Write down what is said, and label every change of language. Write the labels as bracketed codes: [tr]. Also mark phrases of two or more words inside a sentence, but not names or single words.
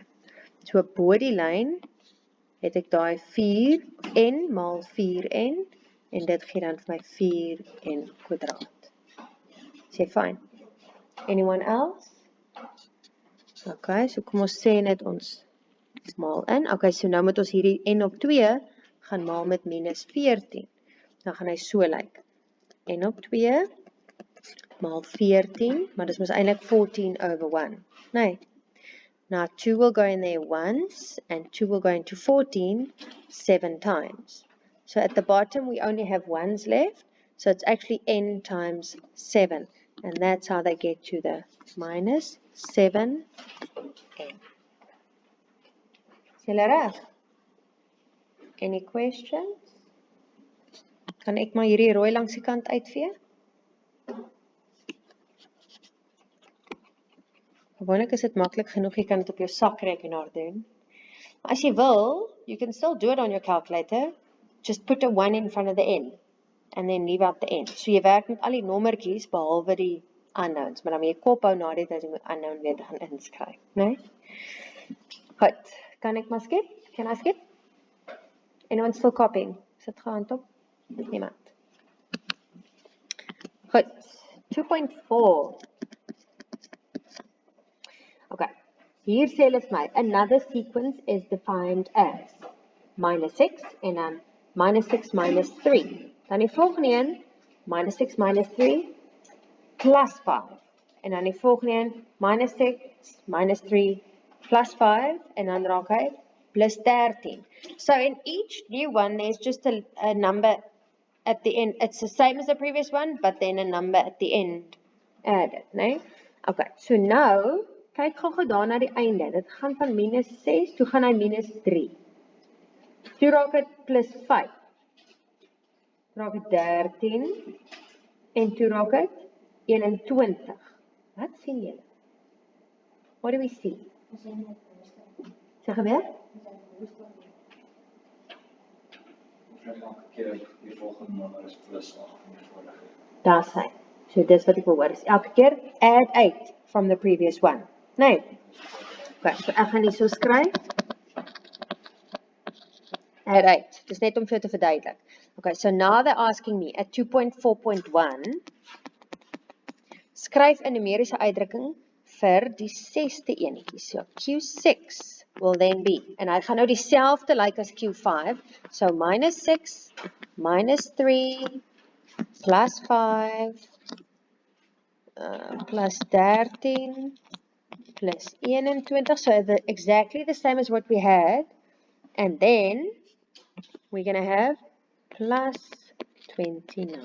[af] So bo die lyn het ek daai 4n maal 4n en dit gee dan vir my 4n kwadraat. [en] Sê fine. Anyone else? [af] Okay, so kom ons sê net ons maal in. Okay, so nou moet ons hierdie n op 2 gaan maal met minus 14. Dan gaan hy so lyk. N op 2 maal 14, maar dis mos eintlik 14 over 1. Nee. [en] Now 2 will go in there once, and 2 will go into 14 7 times. So at the bottom we only have 1's left, so it's actually n times 7. And that's how they get to the minus 7n. [af] Is julle reg? [en] Any questions? [af] Kan ek maar hierdie rooi langs die kant uitvee? Gewoonlik is dit maklik genoeg, jy kan dit op jou sakrekenaar doen. As jy wil, [en] you can still do it on your calculator. Just put a 1 in front of the n, and then leave out the n. [af] So jy werk met al die nommertjies, behalwe die unknowns, maar dan moet jy kop hou na dit, as jy moet unknown weer gaan inskryf, nee? Goed, kan ek maar skip? [en] Can I skip? Anyone still copying? [af] Sit gehaand op? Niemand. Goed, 2.4. Okay, hier sê hulle vir my, [en] another sequence is defined as minus 6 [af] en dan [en] minus 6 minus 3. [af] Dan die volgende een, minus 6 minus 3 plus 5. En dan die volgende een, minus 6 minus 3 plus 5 en dan raak hy plus 13. [en] So in each new one, there's just a number at the end. It's the same as the previous one, but then a number at the end added, [af] né? Okay, so nou, kyk gou daar na die einde. Dit gaan van minus 6, toe gaan hy minus 3. Toe raak het plus 5. Raak het 13. En toe raak het 21. Wat sien julle? [en] What do we see? [af] Sê gebeur? Elke keer die volgende nommer is plus 8 van die vorige. Daar sy. So dis wat ek wil hoor. Is elke keer [en] add 8 from the previous one. [af] Nee. Okay, so ek gaan hier so skryf. [en] Add 8. [af] Dis net om vir jou te verduidelik. [en] Okay, so now they're asking me at 2.4.1 [af] skryf 'n numeriese uitdrukking vir die 6ste enetjie. [en] So Q6 will then be, [af] en hy gaan nou dieselfde lyk as Q5. So minus 6, minus 3, plus 5, plus 13, plus 21. [en] So exactly the same as what we had. And then we're going to have plus 29.